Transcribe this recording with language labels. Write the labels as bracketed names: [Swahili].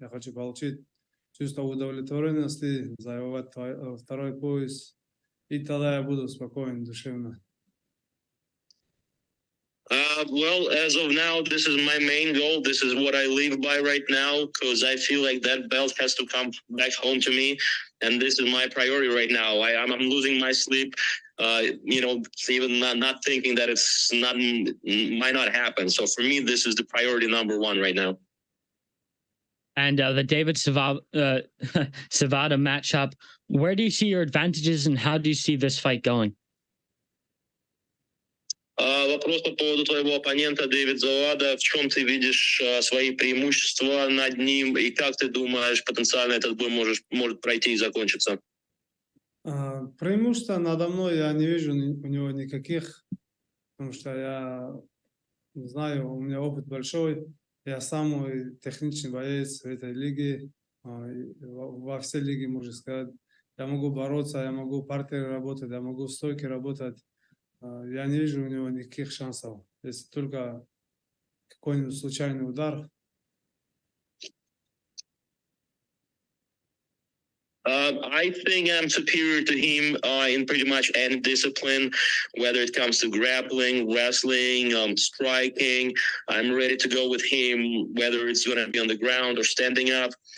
[Russian] Я хочу получить чувство удовлетворенности, завоевать второй пояс, и тогда я буду спокоен, душевно. [English] Well, as of now, this is my main goal. This is what I live by right now because I feel like that belt has to come back home to me, and this is my priority right now. I'm losing my sleep. Even not thinking that it's not might not happen. So for me, this is the priority number one right now. And the David Savada matchup, where do you see your advantages and how do you see this fight going? [Russian] Вопрос по поводу твоего оппонента Дэвид Завада. В чем ты видишь свои преимущества над ним и как ты думаешь, потенциально этот бой может пройти и закончиться? Преимущества надо мной я не вижу у него никаких, потому что я знаю, у меня опыт большой. Я самый техничный боец в этой лиге, во всей лиге, можно сказать. Я могу бороться, я могу партеры работать, я могу стойки работать. Я не вижу у него никаких шансов, если только какой-нибудь случайный удар. [English] I think I'm superior to him in pretty much any discipline, whether it comes to grappling, wrestling, striking. I'm ready to go with him, whether it's going to be on the ground or standing up.